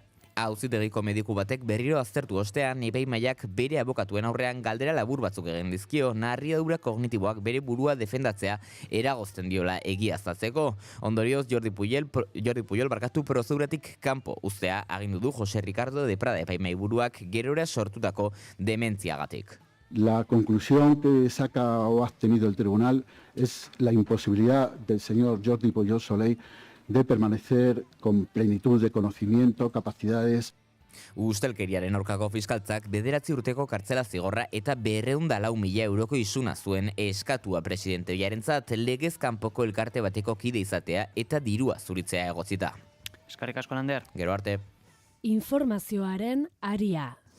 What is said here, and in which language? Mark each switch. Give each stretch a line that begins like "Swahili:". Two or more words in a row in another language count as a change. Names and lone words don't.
Basque: Auzitegiko mediku batek berriro aztertu ostean, epaimahaiak bere abokatuen aurrean galdera labur batzuk egin dizkio, narriadura kognitiboak bere burua defendatzea eragozten diola egiaztatzeko. Ondorioz, Jordi Pujol prozeduratik kanpo uztea agindu du Jose Ricardo de Prada epaimahai buruak gerora sortutako dementziagatik.
Spanish: La conclusión que saca o ha tenido el tribunal es la imposibilidad del señor Jordi Pujol Soley de permanecer con plenitud de conocimiento, capacidades.
Basque: Ustelkeriaren aurkako fiskaltzak 9 urteko kartzela zigorra eta 204.000 euroko isuna zuen eskatua presidentearentzat legez kanpoko elkarte bateko kide izatea eta dirua zuritzea egotzita. Eskerrik asko, Lander. Gero arte. Informazioaren aria.